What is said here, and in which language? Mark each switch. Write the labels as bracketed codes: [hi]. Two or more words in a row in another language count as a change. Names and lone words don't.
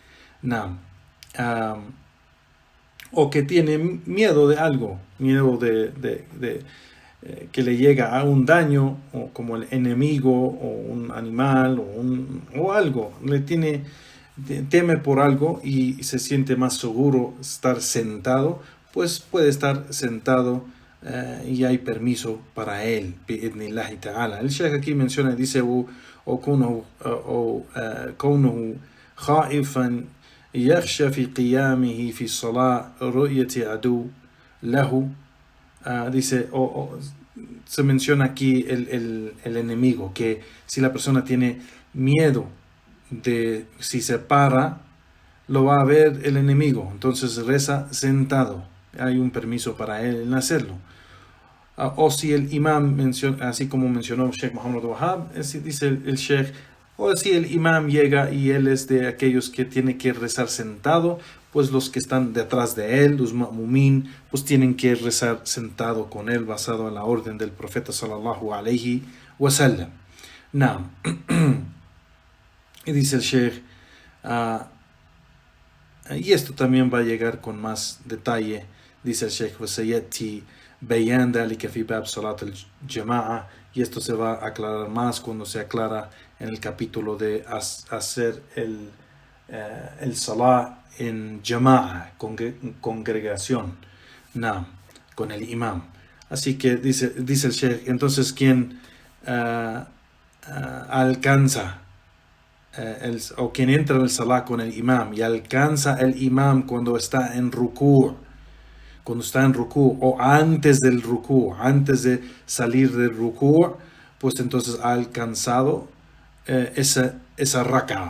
[es] O que tiene miedo de algo, miedo de que le llega a un daño, o como el enemigo o un animal o algo, teme por algo y se siente más seguro estar sentado, pues puede estar sentado y hay permiso para él, [ar] بإذن الله تعالى. [es] El Sheikh aquí menciona, dice, o [ar] كونه خائفا يخشى في قيامه في الصلاة رؤية عدو له. [es] Dice, se menciona aquí el enemigo, que si la persona tiene miedo de si se para, lo va a ver el enemigo, entonces reza sentado, hay un permiso para él en hacerlo. O si el imam menciona, así como mencionó Sheikh Muhammad Wahab, dice el Sheikh, o si el imam llega y él es de aquellos que tiene que rezar sentado, pues los que están detrás de él, los ma'mumín, pues tienen que rezar sentado con él, basado en la orden del profeta [ar] صلى الله عليه وسلم. [es] Y dice el Sheikh, y esto también va a llegar con más detalle, dice el Sheikh, [ar] وَسَيَأْتِي بَيَانْ ذَلِكَ فِي بَابْ صَلَاةِ الْجَمَاعَةِ, [es] y esto se va a aclarar más cuando se aclara en el capítulo de hacer el salah en jama'a, congregación, con el imam. Así que dice el Sheikh, entonces quien alcanza o quien entra en el salah con el imam y alcanza el imam cuando está en ruku', o antes del ruku', antes de salir del ruku', pues entonces ha alcanzado esa raka'a.